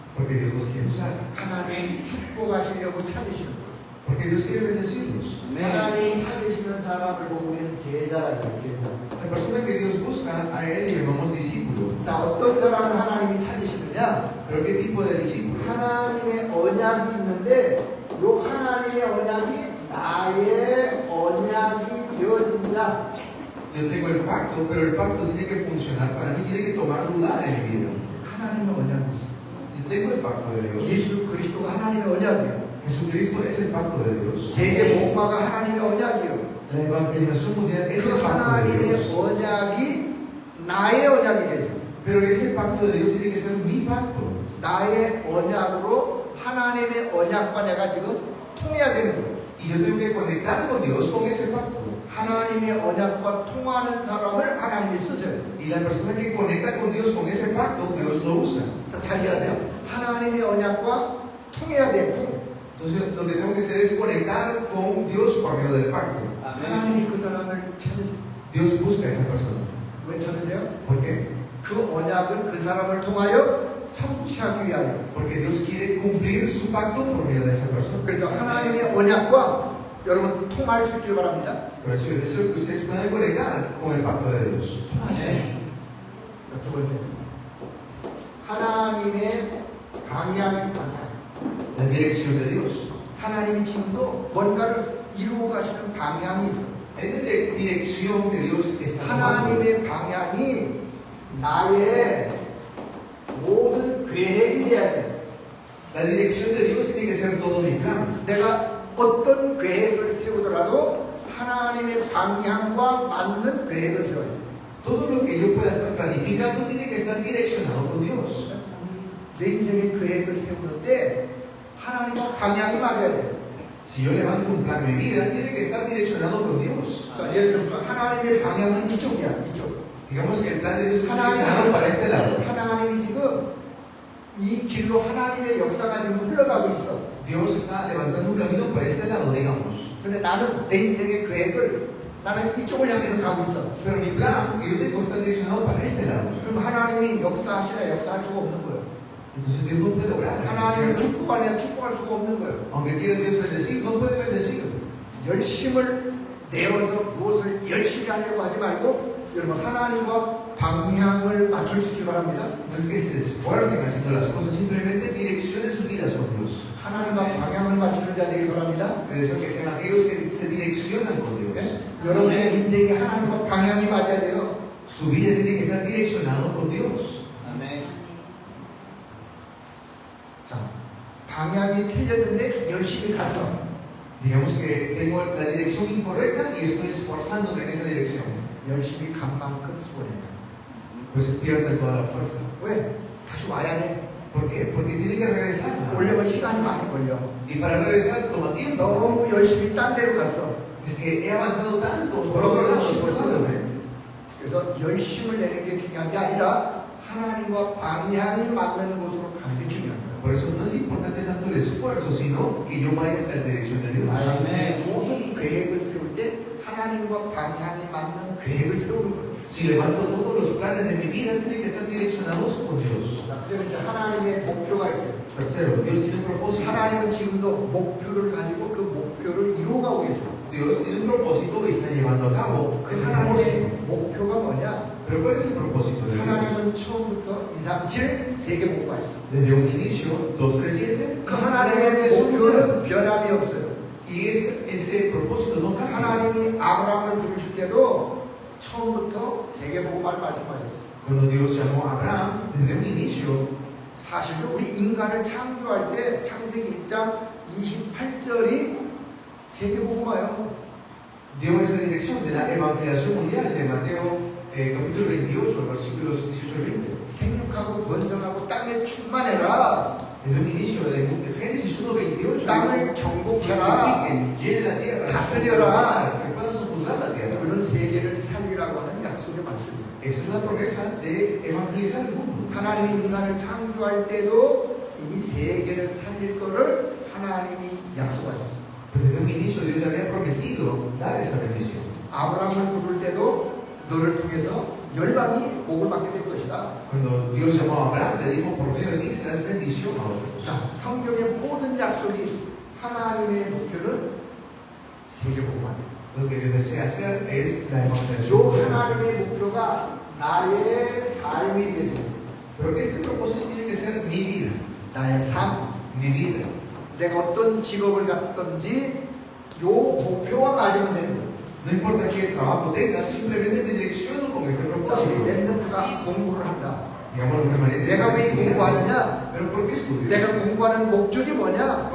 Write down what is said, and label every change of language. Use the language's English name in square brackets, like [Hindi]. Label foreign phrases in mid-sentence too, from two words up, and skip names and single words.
[Spanish] Porque Dios los quiere usar. [Korean] 하나님 축복하시려고 찾으시는 거예요. [Spanish] Porque Dios quiere bendecirlos. [Korean] 하나님 찾으시는 사람을 보고 우리는 제자라고 해요. 제자. [Spanish] La persona que Dios busca, a él le llamamos discípulo. [Korean] 자, 어떤 사람을 하나님이 찾으시느냐? [Spanish] Pero ¿qué tipo de discípulo? [Korean] 하나님의 언약이 있는데 이 하나님의 언약이 나의 언약이 되어진 자. [Spanish] Yo tengo el pacto, pero el pacto tiene que funcionar para mí, tiene que tomar lugar en mi vida. [Korean] 하나님의 언약이 있어요. [Spanish] Yo tengo el pacto de Dios. [Korean] 예수 그리스도가 하나님의 언약이에요. [Spanish] Jesucristo es el pacto de Dios. [Korean] 세계 복음화가 하나님의 언약이에요. [Spanish] La evangelización mundial es [Korean] 그 [Spanish] el pacto de [Korean] 하나님의 [Spanish] Dios. [Korean] 언약이 나의 언약이 되죠. [Spanish] Pero ese pacto de Dios tiene que ser mi pacto. [Korean] 나의 언약으로 하나님의 언약과 내가 지금 통해야 되는 거예요. [Spanish] Y yo tengo que conectar con Dios con ese pacto. [Korean] 하나님의 언약과 통하는 사람을 하나님이 쓰세요. [Spanish] Y la persona que conecta con Dios con ese pacto, Dios lo usa. [Korean] 자, 잘 이해하세요. 하나님의 언약과 통해야 돼요. [Spanish] Entonces, lo que tengo que hacer es conectar con Dios por medio del pacto. [Korean] 하나님이 그 사람을 찾으세요. [Spanish] Dios busca a esa persona. [Korean] 왜 찾으세요? [Spanish] ¿Por qué? [Korean] 그 언약을 그 사람을 통하여 성취하기 위하여. [Spanish] Porque Dios quiere cumplir su pacto por medio de esa persona. [Korean] 그래서 하나님의 언약과 여러분 통할 수 있길 바랍니다. [Spanish] Por eso yo deseo que ustedes puedan conectar con el pacto de Dios. [Korean] 자, 두 번째. 하나님의 방향. [Spanish] La dirección de Dios. [Korean] 하나님이 지금도 뭔가를 이루어 가시는 방향이 있어요. [Spanish] Hay una dirección que Dios está tomando. [Korean] 하나님의 방향이 나의 모든 계획이 돼야 돼요. [Spanish] La dirección de Dios tiene que ser todo mi plan. [Korean] 내가 어떤 계획을 세우더라도 하나님의 방향과 맞는 계획을 세워야 돼요. [Spanish] Todo lo que yo pueda estar planificando tiene que estar direccionado con Dios. [Korean] 내 인생의 계획을 세우는데 하나님과 방향이 맞아야 돼요. [Spanish] Si yo levanto un plan de mi vida, tiene que estar direccionado con Dios. [Korean] 자, 예를 들면 하나님의 방향은 이쪽이야, 이쪽. [Spanish] Digamos que el plan de Dios está direccionado para este lado. [Korean] 하나님이 지금 이 길로 하나님의 역사가 지금 흘러가고 있어. [Spanish] Dios está levantando un camino para este lado, digamos. [Korean] 근데 나는 내 인생의 계획을 나는 이쪽을 향해서 가고 있어. [Spanish] Pero mi plan, que yo tengo, está direccionado para este lado. [Korean] 그럼 하나님이 역사하시나 역사할 수가 없는 거예요. [Spanish] Entonces Dios no puede obrar. [Korean] 하나님을 축복하냐 축복할 수가 없는 거예요. [Spanish] Aunque quiera Dios bendecir, no puede bendecir. [Korean] 열심을 내어서 무엇을 열심히 하려고 하지 말고 여러분 하나님과 방향을 맞출 수 있기 바랍니다. [Spanish] No es que se esfuercen haciendo las cosas, simplemente direccionen sus vidas con Dios. [Korean] 하나님과 방향을 맞추는 자 되길 바랍니다. [Spanish] Me deseo que sean aquellos que se direccionan con Dios. [Korean] 여러분의 인생이 하나님과 방향이 맞아야 돼요. [Spanish] Su vida tiene que estar direccionado con Dios. [Korean] 자, 방향이 틀렸는데 열심히 갔어. [Spanish] Digamos que tengo la dirección incorrecta y estoy esforzándome en esa dirección. [Korean] 열심히 간 만큼 수고해요. [Spanish] Pues pierden toda la fuerza. [Korean] 왜? 다시 와야 돼. [Spanish] ¿Por qué? Porque tiene que regresar. [Korean] 올려면 시간이 많이 걸려. [Spanish] Y para regresar toma tiempo. [Korean] 너무 열심히 딴 데로 갔어. [Spanish] Es que he avanzado tanto por otro lado, esforzándome. [Korean] 그래서 열심을 내는 게 중요한 게 아니라 하나님과 방향이 맞는 곳으로 가는 게 중요한 거예요. [Spanish] Por eso no es importante tanto el esfuerzo, sino que yo vaya hacia la dirección de Dios. [Korean] 모든 계획을 세울 때 하나님과 방향이 맞는 계획을 세우는 거예요. [Spanish] Si levanto todos los planes de mi vida, tienen que estar direccionados con Dios. [Korean] 세 번째, 하나님의 목표가 있어요. [Spanish] Tercero, Dios tiene un propósito. [Korean] 하나님은 지금도 목표를 가지고 그 목표를 이루어가고 계세요. [Spanish] Dios tiene un propósito y está llevando a cabo [Korean] 그 [Spanish] ese propósito. [Korean] 하나님의 목표가 뭐냐? [Spanish] Pero ¿cuál es el propósito de Dios? [Korean] 하나님은 처음부터 2, 3, 7 세계 복음화 있어요. [Spanish] Desde un inicio, 2, 3, 7, [Korean] 그 하나님의 목표는 변함이 없어요. [Spanish] y ese propósito no cambia. [Korean] 하나님이 아브라함을 부르실 때도 처음부터 세계 복음화를 말씀하셨어요. [Spanish] Cuando Dios llamó a Abraham, desde un inicio, [Korean] 사실은 우리 인간을 창조할 때 창세기 1장 28절이 세계 복음화예요. [Spanish] dio esa dirección de la evangelización mundial de Mateo capítulo 28, versículos 18 y 20. [Korean] 생육하고 번성하고 땅에 충만해라. [Spanish] Desde un inicio de Génesis 1:28, [Korean] 땅을 정복해라. [Spanish] llene la tierra, [Korean] 다스려라. [Spanish] que puedan sojuzgar la tierra. [Korean] 그런 세계를 살리라고 하는 약속의 말씀입니다. [Spanish] Esa es la promesa de evangelizar el mundo. [Korean] 하나님이 인간을 창조할 때도 이 세계를 살릴 거를 하나님이 약속하셨어요. [Spanish] Pero desde un inicio Dios había prometido dar esa bendición. [Korean] 아브라함을 부를 때도 너를 통해서 열방이 복을 받게 될 것이다. [Spanish] Cuando Dios llamó a Abraham, le dijo, por medio de ti serás bendición a otros. [Korean] 자, 성경의 모든 약속이 하나님의 목표는 세계복음화입니다. [Spanish] Lo que Dios desea hacer es la [Korean] 요 [Spanish] evangelización. [Korean] 하나님의 목표가 나의 삶이 되고 [Spanish] Pero este propósito tiene que ser mi vida, [Korean] 나의 삶, [Spanish] mi vida. [Korean] 내가 어떤 직업을 갖든지 요 목표와 맞으면 되는 거예요. [Spanish] No importa qué trabajo tengas, simplemente me direcciono con este [Korean] 자, 우리 [Spanish] propósito. [Korean] 랩런트가 공부를 한다. [Spanish] Digamos los remanentes. [Korean] 내가 왜 공부하느냐? [Spanish] Pero ¿por qué estudio? [Korean] 내가 공부하는 목적이 뭐냐?